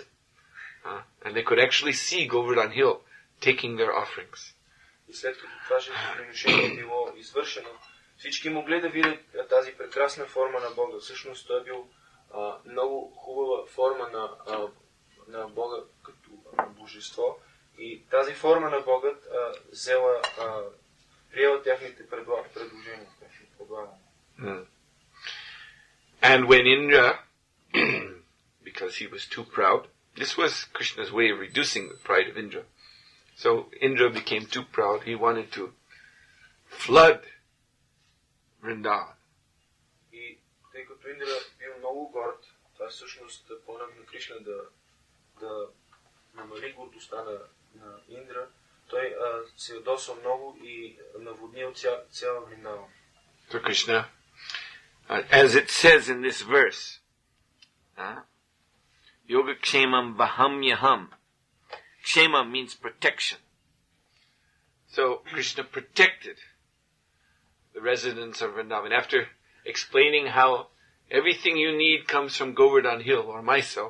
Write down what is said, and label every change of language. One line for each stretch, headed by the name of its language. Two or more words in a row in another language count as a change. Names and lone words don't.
English: And they could actually see Govardhan Hill taking their offerings.
Bulgarian: И след като това жертвоприношение било извършено, всички могли да видят тази прекрасна форма на Бога. Всъщност той е бил много хубава форма на Бога като божество. И тази форма на Бога приела тяхните предложения.
English: And when Indra, because he was too proud, this was Krishna's way of reducing the pride of Indra. So Indra became too proud. He wanted to flood Vrindavan.
Bulgarian: И тъй като Индра бил много горд, това всъщност помага на Кришна да намали гордостта на Индра, той се ядосал много и наводнил цяла Вриндаван.
English: So Krishna, as it says in this verse,
Sanskrit: Yoga Kshemam Baham Yaham.
English: Kshema means protection. So Krishna protected the residents of Vrindavan after explaining how everything you need comes from Govardhan Hill or myself.